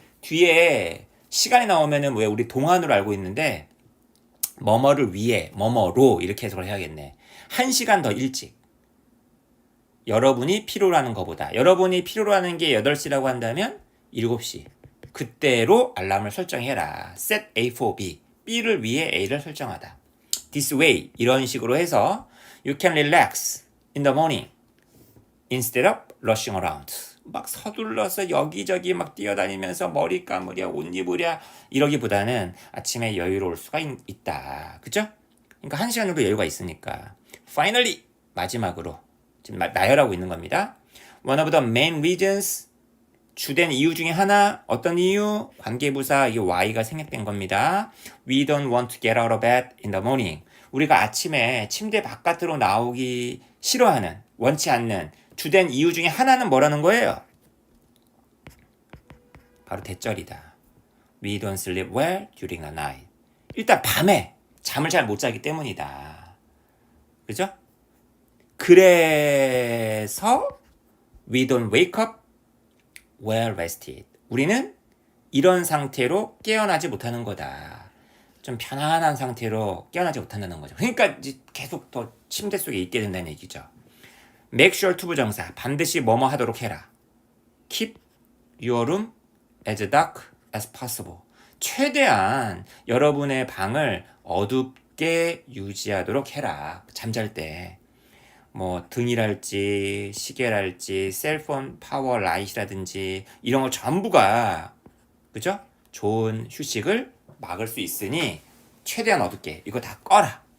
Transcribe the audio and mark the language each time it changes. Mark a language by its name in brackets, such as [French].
[Korean] 뒤에 시간이 나오면은 왜 우리 동안으로 알고 있는데 뭐뭐를 위해 뭐뭐로 이렇게 해석을 해야겠네. 1시간 더 일찍. 여러분이 필요로 하는 것보다. 여러분이 필요로 하는 게 8시라고 한다면 7시. 그때로 알람을 설정해라. [English] Set A for B. [Korean] B를 위해 A를 설정하다. [English] This way. [Korean] 이런 식으로 해서 [English] You can relax in the morning instead of rushing around. [Korean] 막 서둘러서 여기저기 막 뛰어다니면서 머리 감으랴 옷 입으랴 이러기보다는 아침에 여유로울 수가 있다. 그죠? 그러니까 1시간 정도 여유가 있으니까. Finally 마지막으로 지금 나열하고 있는 겁니다. [English] One of the main reasons [Korean] 주된 이유 중에 하나 어떤 이유? 관계부사 이게 why가 생략된 겁니다. [English] We don't want to get out of bed in the morning. [Korean] 우리가 아침에 침대 바깥으로 나오기 싫어하는 원치 않는 주된 이유 중에 하나는 뭐라는 거예요? 바로 대절이다. [English] We don't sleep well during the night. [Korean] 일단 밤에 잠을 잘 못 자기 때문이다. 그죠? 그래서 [English] we don't wake up well rested. [Korean] 우리는 이런 상태로 깨어나지 못하는 거다. 좀 편안한 상태로 깨어나지 못한다는 거죠. 그러니까 이제 계속 더 침대 속에 있게 된다는 얘기죠. [English] Make sure to [Korean] 부정사 반드시 뭐뭐 하도록 해라. [English] Keep your room as dark as possible. [Korean] 최대한 여러분의 방을 어둡게 유지하도록 해라. 잠잘 때. 뭐 등이랄지 시계랄지 셀폰 파워 라이트라든지 이런 거 전부가 그죠? 좋은 휴식을 막을 수 있으니 최대한 어둡게 이거 다 꺼라.